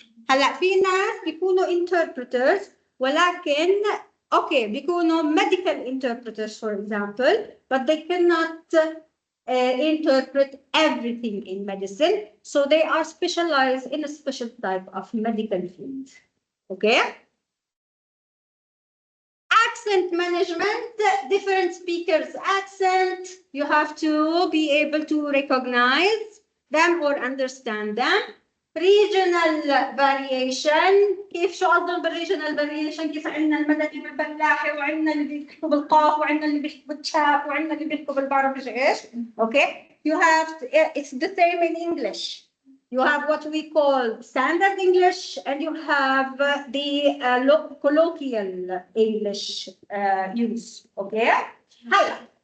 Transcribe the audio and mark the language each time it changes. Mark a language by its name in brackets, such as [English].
[Arabic] هلا في ناس بيكونوا [English] interpreters [Arabic] ولكن بيكونوا [English] medical interpreters for example, but they cannot interpret everything in medicine, so they are specialized in a special type of medical field. Okay? Accent management, different speakers' accent, you have to be able to recognize them or understand them. Regional variation، [Arabic] كيف شو قصدهم بالريجنال فاريشن؟ كيف عندنا المدني والفلاحي وعندنا اللي بيحكوا بالقاف وعندنا اللي بيحكوا بالتشاف وعندنا اللي بيحكوا بالبعرف ايش. [English] Okay, you have to, it's the same in English. You have what we call standard English and you have the colloquial English use. Okay. [Arabic] هلا.